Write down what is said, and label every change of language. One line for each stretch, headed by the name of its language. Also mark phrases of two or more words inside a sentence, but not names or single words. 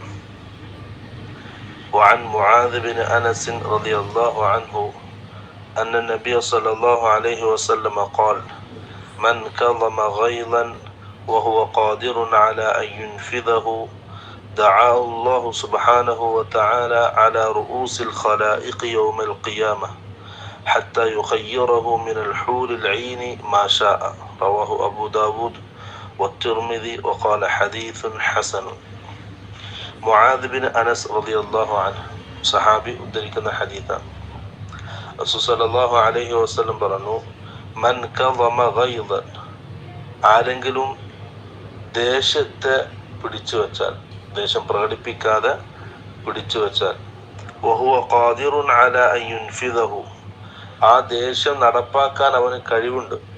Arabic: وعن معاذ بن أنس رضي الله عنه أن النبي صلى الله عليه وسلم قال: من كظم غيظا وهو قادر على أن ينفذه دعاه الله سبحانه وتعالى على رؤوس الخلائق يوم القيامة حتى يخيره من الحور العين ما شاء. رواه أبو داود والترمذي وقال حديث حسن.
Malayalam: മുആദ് ബിൻ അനസ്
Arabic: رضي الله عنه
Malayalam: സഹാബി ഉദ്ധരിക്കുന്ന ഹദീസാണ്. റസൂൽ
Arabic: صلى الله عليه وسلم
Malayalam: പറഞ്ഞു:
Arabic: من كظم غيظا,
Malayalam: ആരെങ്കിലും ദേഷ്യത്തെ പിടിച്ചു വെച്ചാൽ, ദേഷ്യം പ്രകടിപ്പിക്കാതെ പിടിച്ചു വെച്ചാൽ,
Arabic: وهو قادر على أن ينفذه,
Malayalam: ആ ദേഷ്യം നടപ്പാക്കാൻ അവന് കഴിവുണ്ട്.